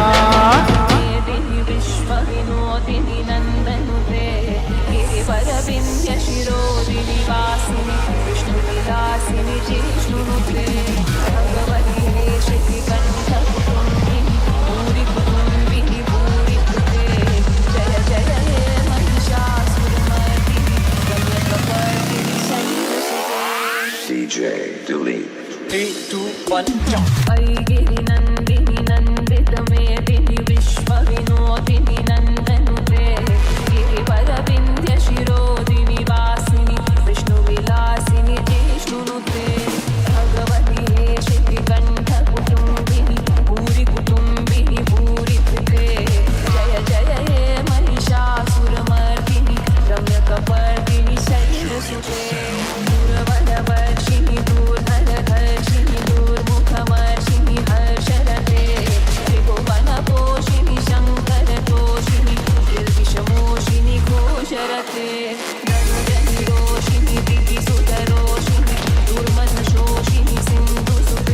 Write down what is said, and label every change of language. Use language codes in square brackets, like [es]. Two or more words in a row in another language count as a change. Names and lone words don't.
[sa] విశ్వవినోదిని నందనుతే గిరివర వింధ్య శిరోదిని వాసిని విష్ణు విలాసిని జిష్ణునుతే భగవతి శ్రీ కంఠ కుటుంబిని భూరి కుటుంబిని భూరి కృతే జయ జయ హే మహిషాసురమర్దిని గమ్యకపర్దిని శైలసుతే [en] DJ delete. 3, 2, 1, jump. [sa] ఐగిరి నందిని నందిత మేదిని విశ్వ వినోదిని నందనుతే గిరివర వింధ్య శిరోదిని వాసిని విష్ణు విలాసిని జిష్ణునుతే భగవతి శ్రీ కంఠ కుటుంబిని భూరి కుటుంబిని భూరి కృతే జయ జయ హే మహిషాసురమర్దిని రమ్యకపర్దిని శైలసుతే दूरवरवर्षिणि दूर्धरधर्षिणि दूर्मुखमर्षिणि हर्षरते त्रिभुवनपोषिणि शङ्करतोषिणि निर्विषमोषिणि घोषरते दण्डनिरोषिणि दितिसुतरोषिणि दुर्मधशोषिणि सिन्धुसुते